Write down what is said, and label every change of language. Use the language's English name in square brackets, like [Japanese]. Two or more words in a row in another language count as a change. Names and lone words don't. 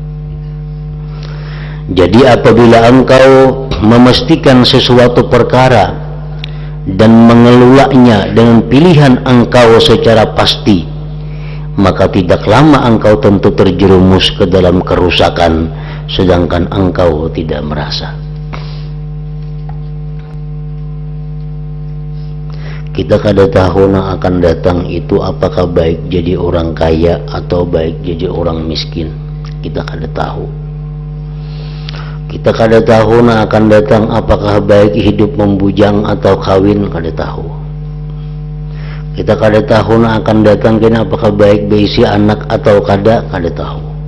[Indonesian] Jadi apabila engkau memastikan sesuatu perkara dan mengelolanya dengan pilihan engkau secara pasti, maka tidak lama engkau tentu terjerumus ke dalam kerusakan, sedangkan engkau tidak merasa. [Banjar] Kita kada tahu yang akan datang itu apakah baik jadi orang kaya atau baik jadi orang miskin. Kita kada tahu. Kita kada tahu yang akan datang apakah baik hidup membujang atau kawin, kada tahu. Kita kada tahu yang akan datang kena apakah baik berisi anak atau kada tahu.